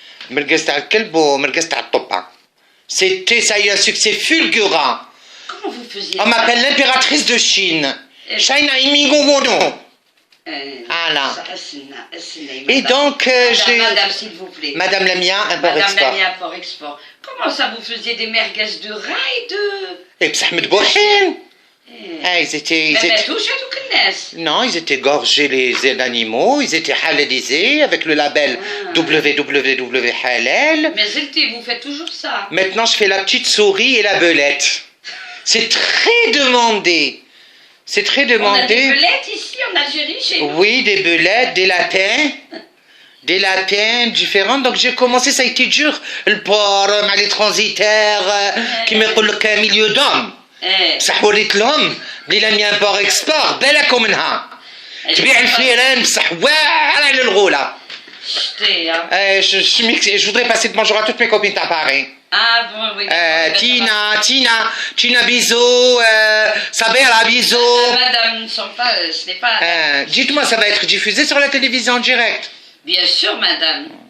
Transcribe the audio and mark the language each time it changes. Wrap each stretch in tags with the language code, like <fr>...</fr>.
<ar>مرقص تاع الكلب ومرقص تاع الطبة.</ar> <fr>Ça a eu un succès fulgurant. Comment vous faisiez? On m'appelle l'impératrice de Chine. China Imigomono. Voilà. Et donc, j'ai... Madame, s'il vous plaît. Madame Lamia, Import-Export. Madame Lamia, Import-Export. Comment ça, vous faisiez des merguez de rail de... Et puis, Medbouhin. Ils étaient... Non, ils étaient gorgés les animaux, ils étaient halalisés avec le label www halal. Mais vous faites toujours ça. Maintenant, je fais la petite souris et la belette. C'est très demandé. C'est très demandé. On a des belettes ici en Algérie, chez nous. Oui, des belettes, des lapins. Des lapins différents. Donc j'ai commencé, ça a été dur. Le porc, les transitaires, qui me collent qu'un milieu d'hommes.</fr> <ar>بصح وريت لهم اللي لاميا امبور اكسبور بالكم منها تبيع الفيران بصح واعره على الغوله.</ar> <fr>Je voudrais passer le bonjour à toutes mes copines à Paris. Ah bon, oui. Tina, bisous. Sabera, bisous. Madame, ce n'est pas... Dites-moi, ça va être diffusé sur la télévision en direct? Bien sûr, madame.</fr>